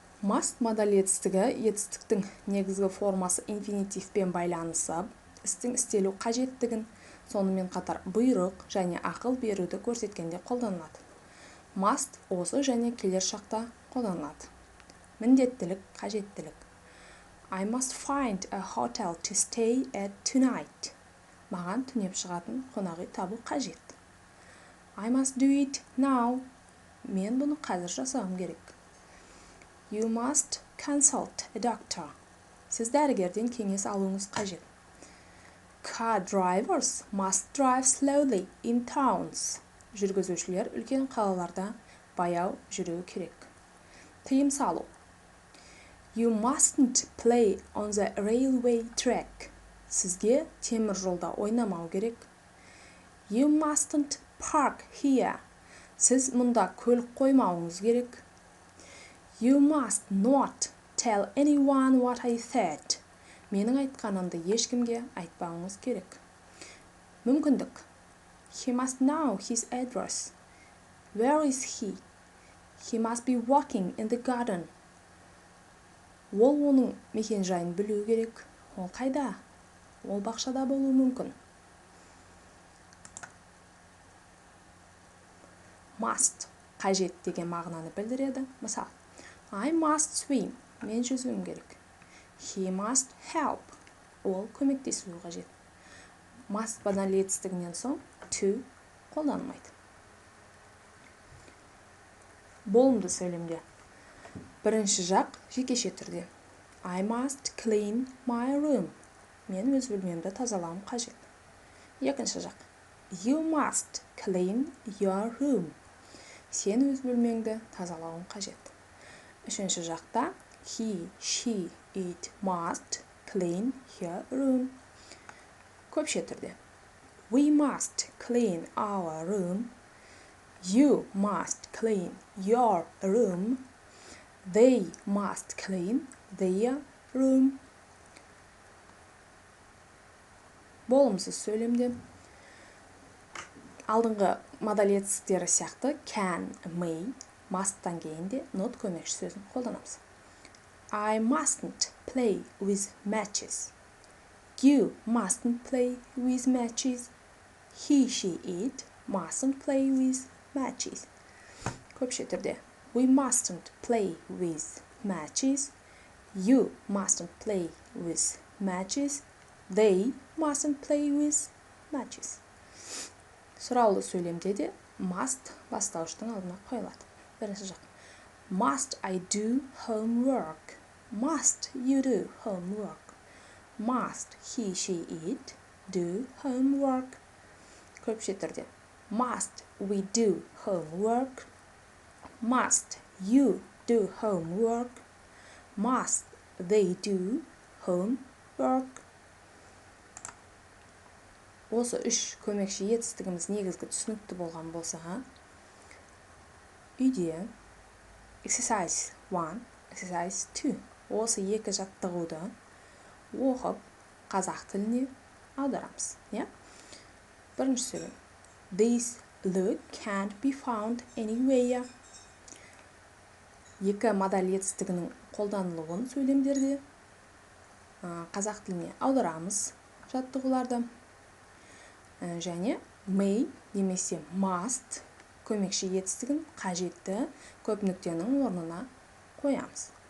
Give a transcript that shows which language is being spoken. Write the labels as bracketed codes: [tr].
[kk] Must модаль етістігі етістіктің негізгі формасы инфинитивпен байланысып, істің істелу қажеттігін, сонымен қатар бұйрық және ақыл беруді көрсеткенде қолданылады. Must осы және келер шақта қолданылады. Міндеттілік, қажеттілік. [en] I must find a hotel to stay at tonight. [kk] Маған түнеп шығатын қонақ үй табу қажет. [en] I must do it now. [kk] Мен бұны қазір жасауым керек. [en] You must consult a doctor. [kk] Сіз дәрігерден кеңес алуыңыз қажет. [en] Car drivers must drive slowly in towns. [kk] Жүргізушілер үлкен қалаларда баяу жүруі керек. Тыйым салу. [en] You mustn't play on the railway track. [kk] Сізге темір жолда ойнамау керек. [en] You mustn't park here. [kk] Сіз мұнда көлік қоймауыңыз керек. [en] You must not tell anyone what I said. [kk] Менің айтқанымды ешкімге айтпауыңыз керек. Мүмкіндік. [en] He must know his address. Where is he? He must be walking in the garden. [kk] Ол оның мекен жайын білу керек. Ол қайда? Ол бақшада болуы мүмкін. Must қажет деген мағынаны білдіреді. Мысал, [en] I must swim. [kk] Мен жүзуім керек. [en] He must help. [kk] Ол көмектесуі қажет. Must модаль етістігінен соң to қолданылмайды. Болымды сөйлемде. Бірінші жақ жекеше түрде. [en] I must clean my room. [kk] Мен өз бөлмемді тазалауым қажет. Екінші жақ. [en] You must clean your room. [kk] Сен өз бөлмеңді тазалауың қажет. Үшінші жақта. [en] He, she, it must clean her room. [kk] Көпше түрде. [en] We must clean our room. You must clean your room. They must clean their room. [kk] Болымсыз сөйлемде алдыңғы модаль етістіктері сияқты can, may, must-тан кейін де not көмекші сөзін қолданамыз. [en] I mustn't play with matches. You mustn't play with matches. He, she, it mustn't play with matches. [kk] Көпше түрде [en] we mustn't play with matches. You mustn't play with matches. They mustn't play with matches. [kk] Сұраулы сөйлемде де must бастауыштың алдына қойылады. Бірінші жақ. [en] Must I do homework? Must you do homework? Must he, she, it do homework? [kk] Көпше түрде [en] must we do homework? Must you do homework? Must they do homework? [kk] Осы үш көмекші етістігіміз негізгі түсінікті болған болса, үйде exercise 1, exercise 2 осы екі жаттығуды оқып қазақ тіліне аударамыз. Бірінші сөйлем. [en] This look can't be found anywhere. [kk] Екі модаль етістігінің қолданылуын сөйлемдерде қазақ тіліне аударамыз жаттығуларды. Және may немесе must көмекші етістігін қажетті көп нүктенің орнына қоямыз.